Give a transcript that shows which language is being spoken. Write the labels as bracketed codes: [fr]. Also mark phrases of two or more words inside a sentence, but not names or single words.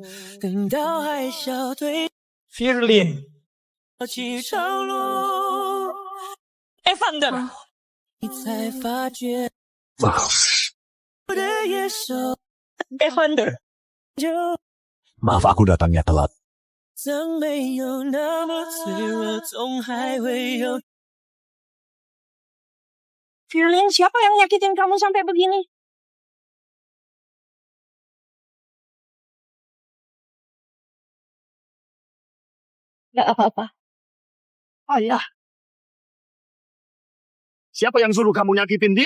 [zh] 等到海啸退， [id] Firlin. [zh] 起潮落， [id] Evander. [zh] 你才发觉 [id] Maaf. [zh] 我的野兽 [id] Evander. [zh] 就 [id] Maaf aku datangnya telat. [zh] 曾没有那么脆弱，总还会有。 [id] Firlin, siapa yang nyakitin kamu sampai begini? Gak apa-apa. Ayah. Siapa yang suruh kamu nyakitin dia?